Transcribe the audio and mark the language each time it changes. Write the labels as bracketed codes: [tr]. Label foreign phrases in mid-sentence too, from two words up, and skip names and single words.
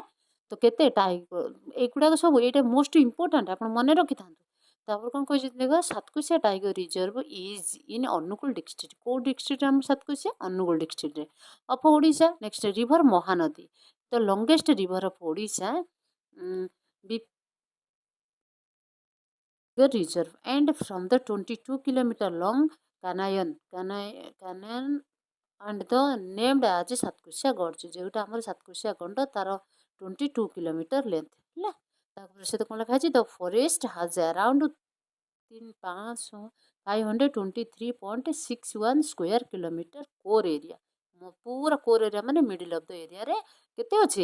[or] ତ କେତେ ଏଗୁଡ଼ାକ ସବୁ, ଏଇଟା [en] most important, [or] ଆପଣ ମନେ ରଖିଥାନ୍ତୁ। ତାପରେ କ'ଣ କହିଛି ଦେଖ, ସାତକୋଶିଆ [en] tiger reserve is in Angul district. [or] କେଉଁ ଡିଷ୍ଟ୍ରିକ୍ଟରେ ଆମର ସାତକୋଶିଆ? ଅନୁଗୁଳ ଡିଷ୍ଟ୍ରିକ୍ଟରେ ଅଫ୍ ଓଡ଼ିଶା। [en] next river Mahanadi, the longest river of Odisha reserve, and from the 22-kilometer long canyon and the named as Satkosia gorge, [or] ଯେଉଁଟା ଆମର ସାତକୋଶିଆ ଗଣ୍ଡ, ତାର 22 କିଲୋମିଟର ଲେନ୍ଥ ହେଲା। ତାପରେ ସହିତ କ'ଣ ଲେଖା ହେଇଛି? [en] the forest has around 523.61 square kilometer core area. [or] ପୁରା [en] core area [or] ମାନେ [en] middle of the area [or] କେତେ ଅଛି?